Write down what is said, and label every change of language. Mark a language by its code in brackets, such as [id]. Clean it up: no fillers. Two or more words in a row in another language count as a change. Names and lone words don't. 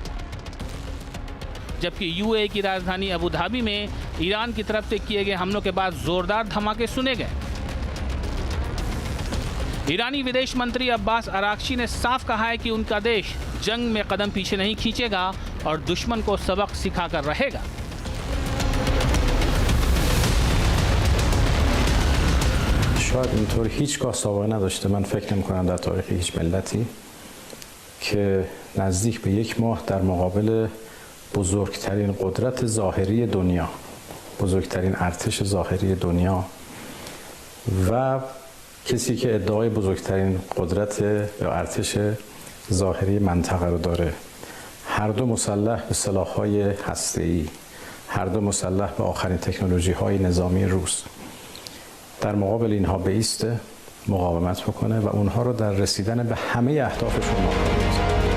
[hi] जबकि यूएई की राजधानी अबू धाबी में ईरान की तरफ से किए गए हमलों के बाद जोरदार धमाके सुने गए। ईरानी विदेश मंत्री अब्बास अराक्ची ने साफ कहा है कि उनका देश जंग में कदम पीछे नहीं खींचेगा और दुश्मन को सबक सिखाकर रहेगा। [fa] شاید اینطور هیچگاه سابقه نداشته. من فکر نمی‌کنم در تاریخ هیچ ملتی که نزدیک به یک ماه در مقابل بزرگترین قدرت ظاهری دنیا، بزرگترین ارتش ظاهری دنیا و کسی که ادعای بزرگترین قدرت یا ارتش ظاهری منطقه رو داره، هر دو مسلح به سلاح‌های هسته‌ای، هر دو مسلح به آخرین تکنولوژی‌های نظامی روس، در مقابل اینها بایسته، مقاومت بکنه و اونها رو در رسیدن به همه اهدافشون ناکام بزنه.